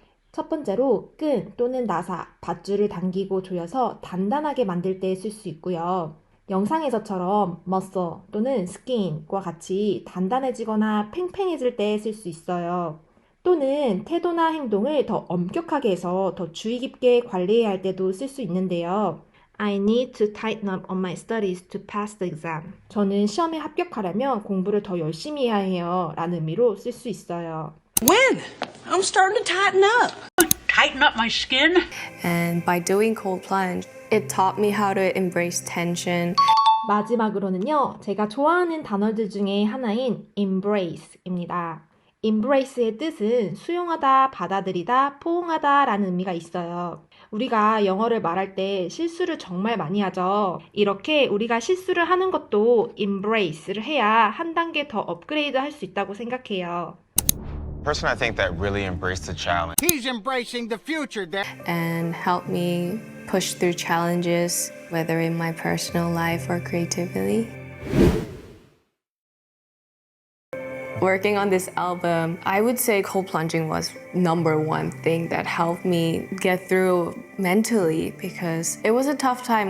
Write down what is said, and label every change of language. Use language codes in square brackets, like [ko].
[ko] 첫 번째로 끈 또는 나사, 밧줄을 당기고 조여서 단단하게 만들 때 쓸 수 있고요. 영상에서처럼 muscle 또는 skin과 같이 단단해지거나 팽팽해질 때 쓸 수 있어요. 또는 태도나 행동을 더 엄격하게 해서 더 주의 깊게 관리해야 할 때도 쓸 수 있는데요. [en] I need to tighten up on my studies to pass the exam. [ko] 저는 시험에 합격하려면 공부를 더 열심히 해야 해요. 라는 의미로 쓸 수 있어요. [en] When? I'm starting to tighten up. Tighten up my skin? And by doing cold plunge, it taught me how to embrace tension. [ko] 마지막으로는요, 제가 좋아하는 단어들 중에 하나인 embrace입니다. embrace의 뜻은 수용하다, 받아들이다, 포옹하다 라는 의미가 있어요. 우리가 영어를 말할 때 실수를 정말 많이 하죠. 이렇게 우리가 실수를 하는 것도 embrace를 해야 한 단계 더 업그레이드 할 수 있다고 생각해요. [en] Person I think that really embraced the challenge. He's embracing the future, Dad. And helped me push through challenges, whether in my personal life or creatively. Working on this album, I would say cold plunging was number one thing that helped me get through mentally because it was a tough time.